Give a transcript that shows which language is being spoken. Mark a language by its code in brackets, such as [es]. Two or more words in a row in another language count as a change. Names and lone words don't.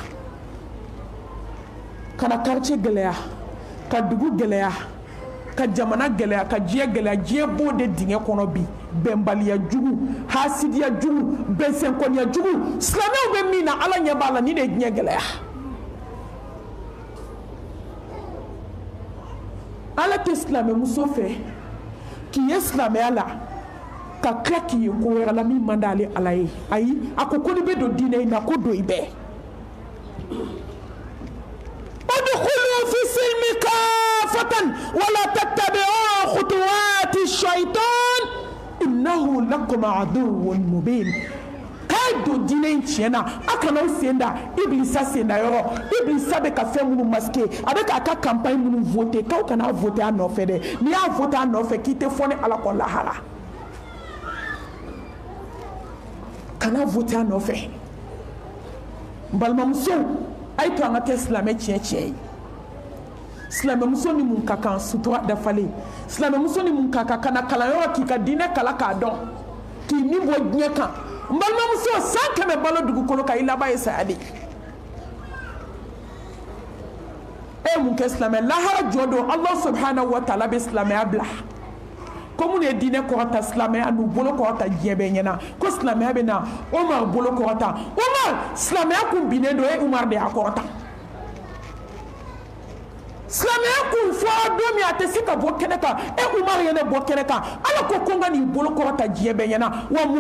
[bm] ka na quartier gɛlɛya ka dugu gɛlɛya ka jamana gɛlɛya ka diɲɛ gɛlɛya diɲɛ b'o de dingɛ kɔnɔ bi bɛnbaliya jugu hasidiya jugu bɛnsɛnkɔniya jugu silamɛw bɛ min na ala ɲɛ b'a la ni de ye diɲɛ gɛlɛya ala tɛ silamɛmuso fɛ k'i ye silamɛya la ka tila k'i ye ko wɛrɛ la min man d'ale ala ye ayi a ko n'i bɛ don diinɛ in na ko don i bɛɛ [ar] ادخلوا في السلم كافة ولا تتبعوا خطوات الشيطان إنه لكم عدو مبين [bm] kay do dinen tiena akana senda iblisa senda yoro iblisa be ka fɛ munu [fr] masquer avec [bm] ka campagne munu voter ka kana [fr] voter en offre de [bm] ni a [fr] voter en offre qui [bm] te fone ala ko lahara kana [fr] voter en offre [bm] balmamuso ay to anga te islamé tié silamɛ muso ni mun ka kan sutura dafalen silamɛ muso ni mun ka kan kana kalanyɔrɔ k'i ka diinɛ kala k'a dɔn k'i ni bɔ diɲɛ kan n balimamuso san kɛmɛ balo dugukolo kan i laban ye saya de e mun kɛ silamɛ lahara jɔ don [ar] الله سبحانه وتعالى [bm] bɛ silamɛya bila ko mun ye diinɛ kɔrɔta silamɛya n'u bolo kɔrɔta diɲɛ bɛɛ ɲɛna ko silamɛya bɛ na Umar bolo kɔrɔta Umar silamɛya kun binnen don e Umar de y'a kɔrɔta silamɛya kun fɔra don min a tɛ se ka bɔ kɛnɛ kan e Umar ye ne bɔ kɛnɛ kan ala ko ko n ka nin bolo kɔrɔta diɲɛ bɛɛ ɲɛna wa mɔgɔ